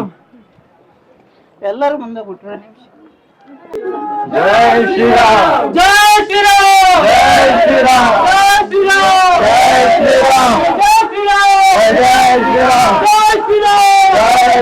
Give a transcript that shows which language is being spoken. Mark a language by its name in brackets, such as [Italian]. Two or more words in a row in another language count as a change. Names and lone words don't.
[Kannada] ಎಲ್ಲರೂ ಮುಂದೆ ಬಿಟ್ರೆ [Hindi] जय श्री राम जय श्रीराम जय श्री राम जय श्रीराम जय श्री राम जय श्रीराम जय श्री राम जय श्रीराम जय